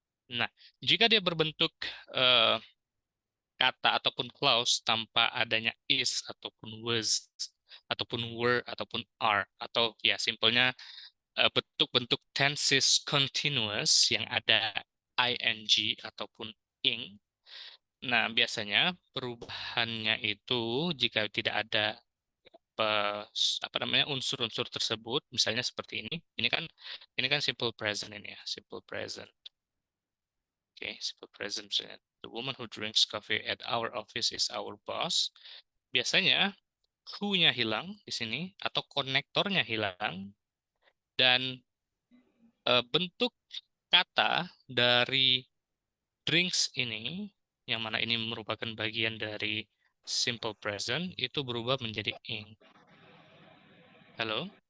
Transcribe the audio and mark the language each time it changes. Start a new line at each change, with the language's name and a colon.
Indonesian: Nah, jika dia berbentuk eh, kata ataupun clause tanpa adanya is ataupun was ataupun were ataupun are, atau ya simpelnya bentuk-bentuk tenses continuous yang ada ing ataupun ing. Nah, biasanya perubahannya itu jika tidak ada apa namanya unsur-unsur tersebut, misalnya seperti ini kan simple present ini ya, simple present. Oke, simple present misalnya.
English: The woman who drinks coffee at our office is our boss.
Indonesian: Biasanya who-nya hilang di sini atau konektornya hilang, dan bentuk kata dari drinks ini, yang mana ini merupakan bagian dari simple present, itu berubah menjadi ing. Halo?